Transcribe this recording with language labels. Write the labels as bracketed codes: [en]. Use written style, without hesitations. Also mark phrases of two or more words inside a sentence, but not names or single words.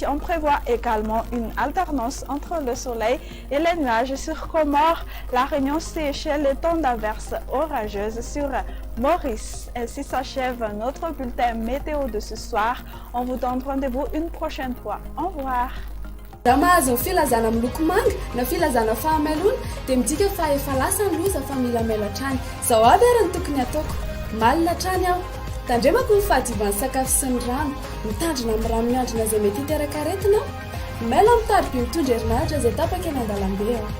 [fr] On prévoit également une alternance entre le soleil et les nuages sur Comores, La Réunion, Seychelles et temps d'averse orageuse sur Maurice. Ainsi s'achève notre bulletin météo de ce soir. On vous donne rendez-vous une prochaine fois. Au revoir. [mg] Mahazo ny filazana miloko manga na filazana fahamelona dia midika fa efa lasa ny loza fa mila maila hatrany. Izao aby ary ny tokony ataoko. Malina hatrany aho. Tandremako ny fahadiovan'ny sakafo sy ny rano. Mitandrina amin'ny rano miandrina izay mety hiteraka aretina. Maila mitady be mitondra herinaratra izay tapaka eny an-dalambe aho.